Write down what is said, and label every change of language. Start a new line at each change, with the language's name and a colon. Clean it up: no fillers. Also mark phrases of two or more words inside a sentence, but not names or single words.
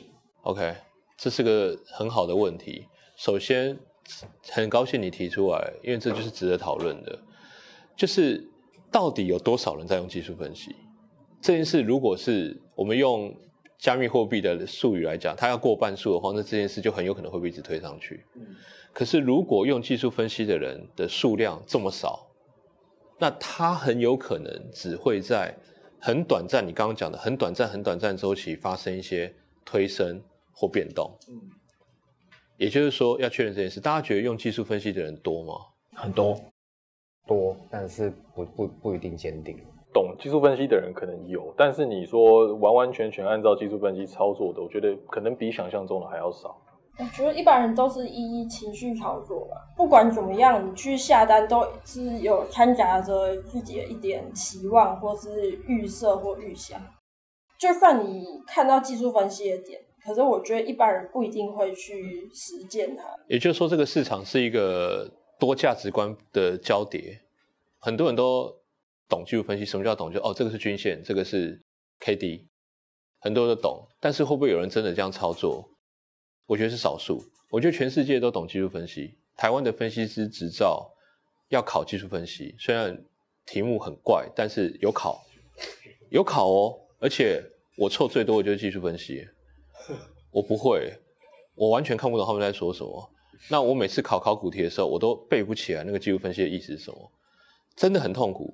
Chinese: OK， 這是個很好的問題。首先，很高興你提出來，因為這就是值得討論的，就是到底有多少人在用技術分析？這件事如果是我們用加密貨幣的術語來講，它要過半數的話，那這件事就很有可能會被一直推上去。可是如果用技術分析的人的數量這麼少，那他很有可能只會在很短暫，你剛剛講的很短暫週期發生一些推升或變動。也就是說，要確認這件事，大家覺得用技術分析的人多嗎？很多，但是不一定堅定。懂技術分析的人可能有，但是你說完全按照技術分析操作的，我覺得可能比想象中的還要少。我覺得一般人都是依情緒操作吧，不管怎麼樣，你去下單都是有摻雜着自己的一點期望，或是預設或預想。就算你看到技術分析的點， 可是我覺得一般人不一定會去實踐它。也就是說，這個市場是一個多價值觀的交疊，很多人都懂技術分析。什麼叫懂？就這個是均線，這個是 KD， 很多人都懂。但是會不會有人真的這樣操作？我覺得是少數。我覺得全世界都懂技術分析，台灣的分析師執照要考技術分析，雖然題目很怪，但是有考哦。而且我錯最多的就是技術分析，我不會，我完全看不懂他們在說什麼。那我每次考古題的時候，我都背不起來那個技術分析的意思是什麼，真的很痛苦。